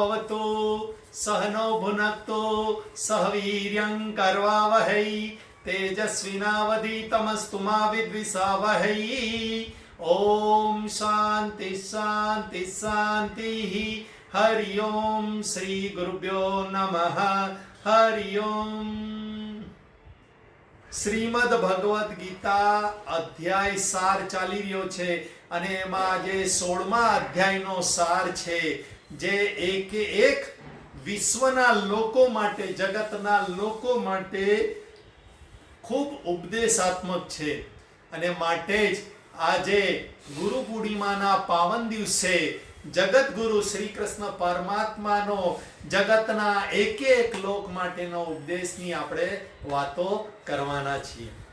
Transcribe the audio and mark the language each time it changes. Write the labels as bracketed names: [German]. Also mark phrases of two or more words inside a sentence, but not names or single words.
[Sanskrit] भवतु सहनो भुनक्तु सह वीर्यं करवावहै तेजस्विनावधीतमस्तु मा विद्विषावहै। ओम शांति शांति शांति। हरि ओम श्री गुरुभ्यो नमः। हरि ओम। [Gujarati] શ્રીમદ ભગવદ્ ગીતા અધ્યાય સાર ચાલી રહ્યો છે અને એમાં જે 16મા અધ્યાયનો સાર છે જે એક વિશ્વના લોકો માટે, જગતના લોકો માટે ખૂબ ઉપદેશાત્મક છે અને માટે જ આજે ગુરુ પૂર્ણિમાના પાવન દિવસે જગતગુરુ શ્રી કૃષ્ણ પરમાત્માનો જગતના એક લોક માટેનો ઉપદેશની આપણે વાતો કરવાના છીએ।